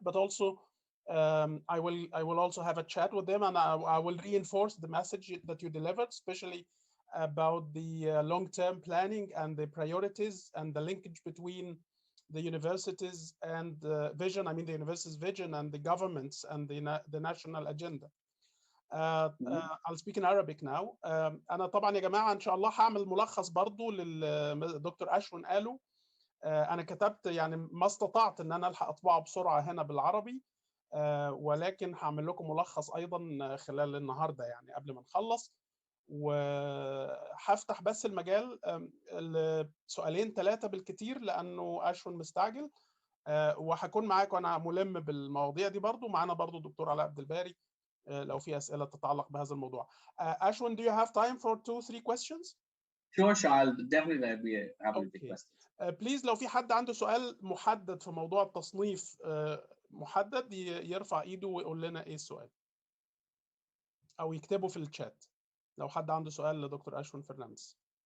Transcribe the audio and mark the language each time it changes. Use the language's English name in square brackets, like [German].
[English] But also, I will also have a chat with them, and I will reinforce the message that you delivered, especially about the long-term planning and the priorities and the linkage between the universities and the vision. I mean, the university's vision and the governments and the national agenda. I'll speak in Arabic now. [Arabic] أنا طبعا يا جماعة إن شاء الله هعمل ملخص برضو للدكتور أشوين قاله. أنا كتبت يعني ما استطعت إن أنا ألحق أطبعه بسرعة هنا بالعربي، ولكن هعمل لكم ملخص أيضا خلال النهاردة يعني قبل ما نخلص. وهفتح بس المجال سؤالين 3 بالكتير لأنه أشوين مستعجل، وهكون معاكم أنا ملم بالمواضيع دي برضو. معانا برضو دكتور علاء عبد الباري لو في أسئلة تتعلق بهذا الموضوع. [English] Ashwin, do you have time for 2-3 questions? Sure, I'll definitely be happy to take questions. [Arabic] Please لو في حد عنده سؤال محدد في موضوع التصنيف محدد يرفع ايده ويقول لنا ايه السؤال او يكتبه في الشات لو حد عنده سؤال لدكتور أشوين فرنانديس.